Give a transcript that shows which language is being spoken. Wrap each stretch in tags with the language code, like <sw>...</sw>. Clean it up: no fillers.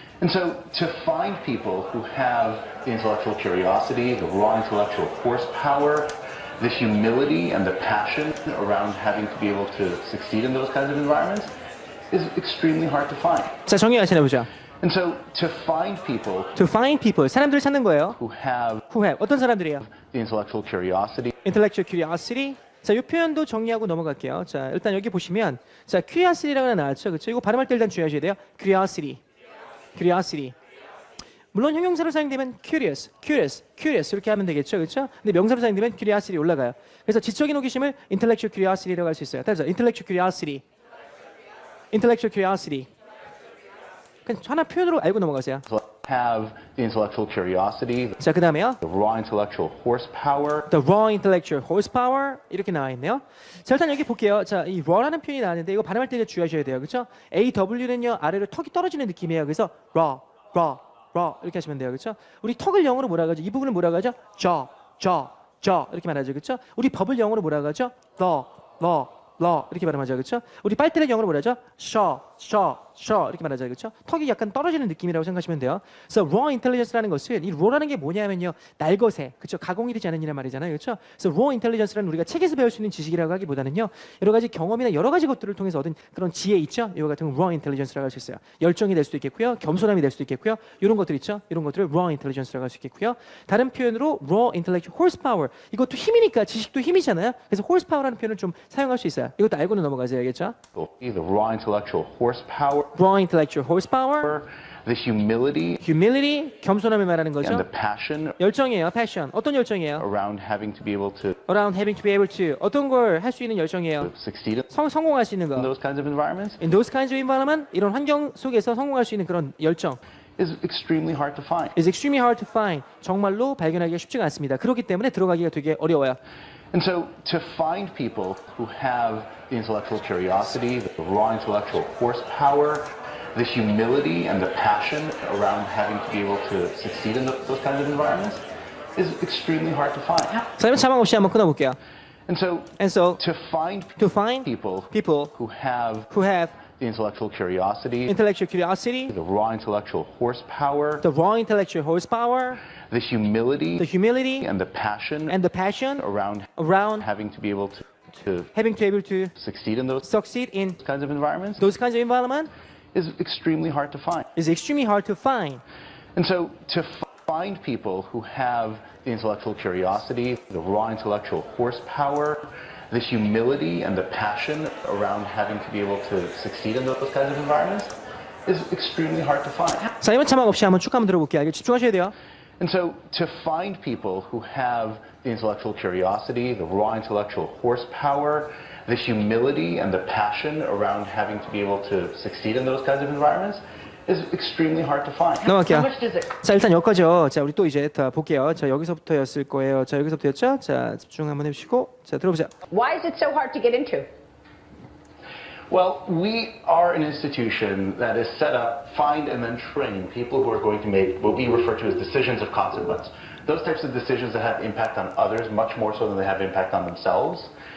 <en>And so to find people who have the intellectual curiosity, the raw intellectual horsepower, the humility and the passion around having to be able to succeed in those kinds of environments is extremely hard to find.</en> <ko>자, 정리 같이 해보죠.</ko> <en>And so to find people To find people,</en> <ko>사람들을 찾는 거예요.</ko> <en>who have Who have</en> <ko>어떤 사람들이에요?</ko> <en>the intellectual curiosity, Intellectual curiosity.</en> <ko>자, 이 표현도 정리하고 넘어갈게요. 자, 일단 여기 보시면 자, curiosity라고 하나 나왔죠, 그렇죠? 이거 발음할 때 일단 주의하셔야 돼요. Curiosity, curiosity. 물론 형용사로 사용되면 curious, curious, curious 이렇게 하면 되겠죠, 그렇죠? 근데 명사로 사용되면 curiosity 올라가요. 그래서 지적인 호기심을</ko> <en>intellectual curiosity</en> <ko>라고 할 수 있어요.</ko> <en>따라서 intellectual curiosity, intellectual curiosity.</en> <ko>그냥 하나 표현으로 알고 넘어가세요.</ko> <en>have the intellectual curiosity,</en> <ko>자, 그 다음에요.</ko> <en>the raw intellectual horsepower, The raw intellectual horsepower</en> <ko>이렇게 나와 있네요. 자, 일단 여기 볼게요. 자, 이 raw라는 표현이 나왔는데 이거 발음할 때 주의하셔야 돼요, 그렇죠? AW는요 아래로 턱이 떨어지는 느낌이에요. 그래서 raw 이렇게 하시면 돼요, 그렇죠? 우리 턱을 영어로 뭐라 하죠? 이 부분을 뭐라 하죠? jaw 이렇게 말하죠, 그렇죠? 우리 법을 영어로 뭐라 하죠? law 이렇게 발음하죠, 그렇죠? 우리 빨대를 영어로 뭐라 하죠? shaw 이렇게 말하죠, 그렇죠? 턱이 약간 떨어지는 느낌이라고 생각하시면 돼요. 그래서 raw intelligence라는 것은 이 raw라는 게 뭐냐면요, 날것에, 그렇죠? 가공이 되지 않은 이란 말이잖아요, 그렇죠? 그래서 raw intelligence라는 우리가 책에서 배울 수 있는 지식이라고 하기보다는요, 여러 가지 경험이나 여러 가지 것들을 통해서 얻은 그런 지혜 있죠? 이와 같은 raw intelligence라고 할 수 있어요. 열정이 될 수도 있겠고요, 겸손함이 될 수도 있겠고요, 이런 것들 있죠? 이런 것들을 raw intelligence라고 할 수 있겠고요. 다른 표현으로</ko> <en>raw intellectual horsepower,</en> <ko>이것도 힘이니까 지식도 힘이잖아요. 그래서 horsepower라는 표현을 좀 사용할 수 있어요. 이것도 알고는 넘어가세요, 알겠죠?</ko> <en>the raw intellectual horsepower, raw intellectual horsepower, the humility</en> <ko>humility, 겸손함을 말하는</ko> <en>and</en> <ko>거죠.</ko> <en>the passion</en> <ko>열정이에요, passion. 어떤 열정이에요?</ko> <en>around having to be able to Around having to be able to.</en> <ko>어떤 걸 할 수 있는 열정이에요?</ko> <en>succeed in</en> <ko>성공할 수 있는 거.</ko> <en>those kinds of environments In those kinds of environment,</en> <ko>이런 환경 속에서 성공할 수 있는 그런 열정</ko> <en>is extremely hard to find. is extremely hard to find.</en> <ko>정말로 발견하기가 쉽지가 않습니다. 그렇기 때문에 들어가기가 되게 어려워요.</ko> <en>And so to find people who have the intellectual curiosity, the raw intellectual horsepower, the humility and the passion around having to be able to succeed in those kinds of environments is extremely hard to find.</en> <ko>자, 그럼 자막 없이 한번 끊어볼게요.</ko> <en>And so To find people people who have who have the intellectual curiosity, intellectual curiosity, the raw intellectual horsepower, the raw intellectual horsepower, the humility the humility, and the passion and the passion around around having to be able to having to be able to succeed in those succeed in kinds of environments those kinds of environment is extremely hard to find. is extremely hard to find. And so to find people who have the intellectual curiosity, the raw intellectual horsepower, the humility and the passion around having to be able to succeed in those kinds of environments is extremely hard to find.</en> <ko>자, 이번 자막 없이 한번 쭉 한번 들어볼게요. 이게 집중하셔야 돼요.</ko> <en>And so to find people who have the intellectual curiosity, the raw intellectual horsepower, the humility and the passion around having to be able to succeed in those kinds of environments is extremely hard to find.</en> <ko>넘어갈게요.</ko> <en>How much does it</en> <ko>자, 일단 여기까지요. 자, 우리 또 이제 다 볼게요. 자, 여기서부터였을 거예요. 자, 여기서부터였죠? 자, 집중 한번 해주시고, 자, 들어보자.</ko> <en>Why is it so hard to get into? Well, we are an institution that is set up, find and then train people who are going to make what we refer to as decisions of consequence. Those types of decisions that have impact on others much more so than they have impact on themselves.</en>